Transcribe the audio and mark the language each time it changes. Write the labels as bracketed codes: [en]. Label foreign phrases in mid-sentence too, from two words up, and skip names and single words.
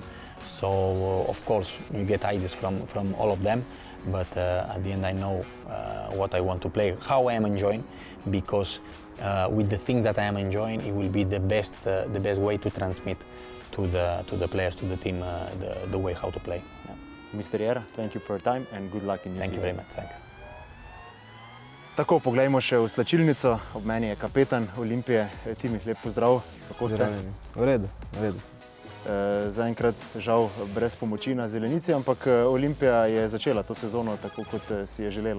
[en] So of course you get ideas from all of them, but at the end I know what I want to play, how I am enjoying, because with the thing that I am enjoying, it will be the best way to transmit to the players, to the team, the way how to play. Yeah. Mr. Jera, thank you for your time and good luck in your season. Thank you very much. Thanks. [sl] Tako, poglejmo še v slačilnico. Ob meni je kapetan Olimpije, Timi, lep pozdrav. Kako ste? V redu, v redu. Zaenkrat žal brez pomoči na zelenici, ampak Olimpija je začela to sezono tako, kot si je želela.